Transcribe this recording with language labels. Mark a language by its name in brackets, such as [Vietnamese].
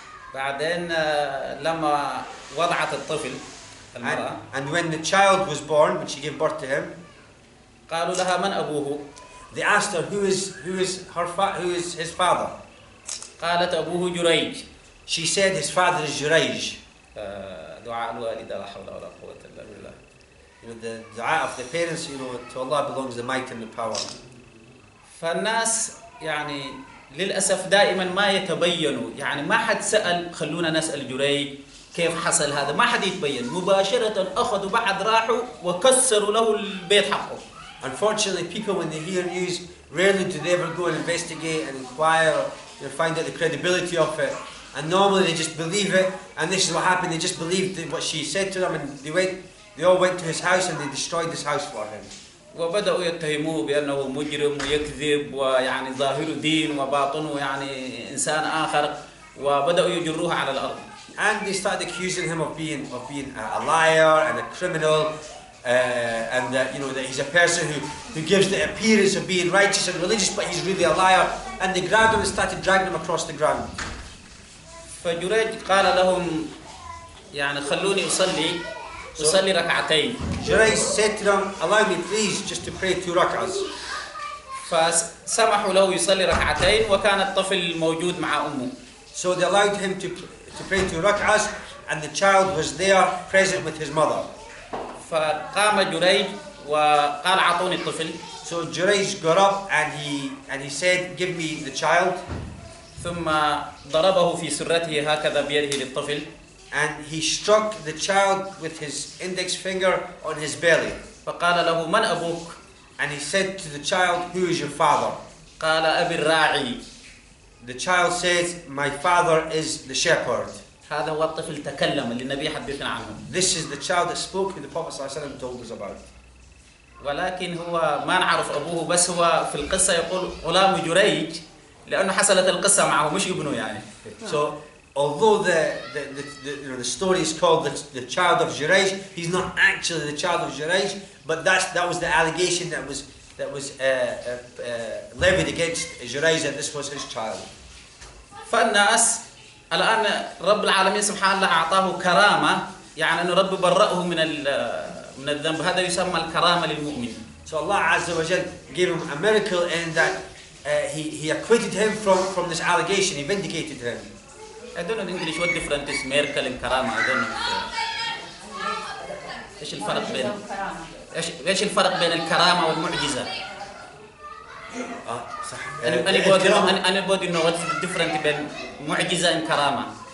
[Arabic] وبعدين لما وضعت الطفل المرأة [English] and when the child was born, when she gave birth to him, [Arabic] قالوا لها من أبوه؟ [English] they asked her who is his father. [Arabic] قالت أبوه جريج. [English] She said his father is Jurej. [Arabic] دعاء الوالدة لا حول ولا قوة إلا بالله. [English] The dua of the parents, to Allah belongs the might and the power. [Arabic] فالناس يعني للأسف دائما ما يتبينوا، يعني ما حد سأل خلونا نسأل جريج كيف حصل هذا، ما حد يتبين، مباشرة أخذوا بعد راحوا وكسروا له البيت حقه. [English] Unfortunately, people when they hear news, rarely do they ever go and investigate and inquire or find out the credibility of it. And normally they just believe it, and this is what happened, they just believed what she said to them, and they all went to his house and they destroyed his house for him. [Arabic] وبدأوا يتهموه بأنه مجرم ويكذب ويعني ظاهر دين وباطنه يعني إنسان آخر، وبدأوا يجروه على الأرض. [English] And they started accusing him of being a liar and a criminal, and that that he's a person who gives the appearance of being righteous and religious, but he's really a liar. And they grabbed him and started dragging him across the ground. [Arabic] فجريج قال لهم يعني خلوني أصلي ركعتين. [English] Jurej said to them, allow me please just to pray 2 rak'ahs. [Arabic] فسمحوا له يصلي ركعتين وكان الطفل موجود مع أمه. [English] So they allowed him to pray 2 rak'ahs, and the child was there present with his mother. [Arabic] فقام جريج وقال أعطوني الطفل. [English] So Jurej got up and he said, give me the child. [Arabic] ثم ضربه في سرته هكذا بيده للطفل. [English] And he struck the child with his index finger on his belly. [Arabic] فقال له من أبوك؟ [English] And he said to the child, who is your father? [Arabic] قال أبي الراعي. [English] The child says, my father is the shepherd. [Arabic] هذا هو الطفل تكلم اللي النبي حدثنا عنه. [English] This is the child that spoke, who the Prophet ﷺ told us about. [Arabic] ولكن هو ما نعرف أبوه، بس هو في القصة يقول غلام جريج لأنه حصلت القصة معه مش ابنه يعني. [English] So although the story is called the child of Jurej, he's not actually the child of Jurej, but that was the allegation that was levied against Jurej, that this was his child. [Arabic] فالناس الآن رب العالمين سبحانه الله أعطاه كرامة، يعني أنه رب برأه من الذنب، هذا يسمى الكرامة للمؤمن. [English] So Allah Azza wa Jal gave him a miracle in that he acquitted him from this allegation, he vindicated him. I don't know in English what difference is miracle and karama. I don't know. [Arabic] ايش الفرق بين ايش الفرق بين الكرامة والمعجزة؟ صح. أنا بودي إنه [English] what's the difference [Arabic] بين معجزة and كرامة.